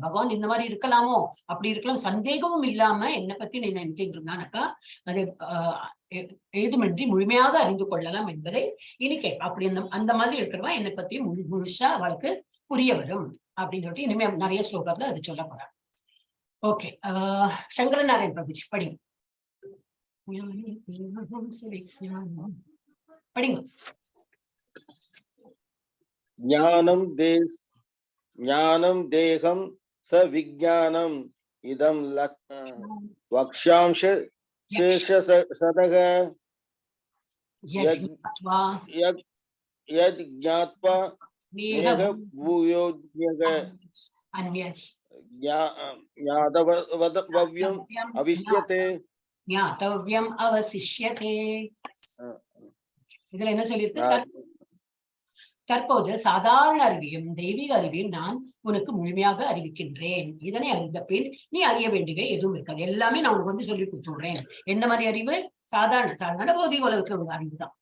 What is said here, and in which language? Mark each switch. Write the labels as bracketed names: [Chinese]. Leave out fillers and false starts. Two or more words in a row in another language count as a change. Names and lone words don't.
[Tamil] பகவான் இந்த மாதிரி இருக்கலாமோ, அப்படி இருக்கலாம், சந்தேகமும் இல்லாம என்னை பத்தி நீ நினைச்சிட்டு இருந்தானாக்கா அது ஏதுமின்றி முழுமையாக அறிந்து கொள்ளலாம் என்பதை இனி அப்படி அந்த மாதிரி இருக்கிறவா என்னை பத்தி முழுசா அவளுக்கு புரிய வரும் அப்படின்னு சொல்லிட்டு இனிமே நிறைய ஸ்லோகத்துல அது சொல்ல போறாங்க. ஓகே. சங்கரநாராயண் பிரபுஜி படிங்க. படிங்க. [Sanskrit] ज्ञानं देहं स विज्ञानम् इदं वक्ष्यांश शेष सदः यज् ज्ञात्वा नेह भूयो ज्ञातव्यम् अविष्यते ज्ञातव्यम् अवशिष्यते. [Tamil] இதுல என்ன சொல்லியிருக்கு? தற்போது சாதாரண அறிவியும் தெய்வீக அறிவியும் நான் உனக்கு முழுமையாக அறிவிக்கின்றேன். இதனை அறிந்த பின் நீ அறிய வேண்டியவை எதுவும் இருக்காது. எல்லாமே நான் உனக்கு வந்து சொல்லி கொடுத்துடுறேன். என்ன மாதிரி அறிவு? சாதாரண பௌதிக உலகத்துல உள்ள அறிவு தான்.